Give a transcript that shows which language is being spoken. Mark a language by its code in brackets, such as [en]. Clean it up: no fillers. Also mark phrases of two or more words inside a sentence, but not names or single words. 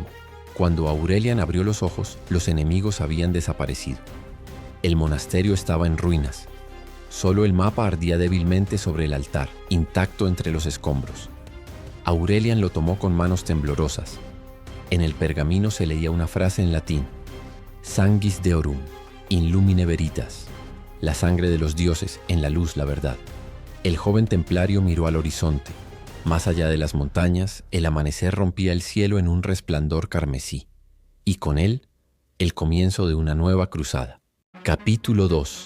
[es] Cuando Aurelian abrió los ojos, los enemigos habían desaparecido. El monasterio estaba en ruinas. Solo el mapa ardía débilmente sobre el altar, intacto entre los escombros. Aurelian lo tomó con manos temblorosas. En el pergamino se leía una frase en latín: [la] «Sanguis Deorum, in lumine veritas». [es] La sangre de los dioses, en la luz la verdad. El joven templario miró al horizonte. Más allá de las montañas, el amanecer rompía el cielo en un resplandor carmesí. Y con él, el comienzo de una nueva cruzada. Capítulo 2.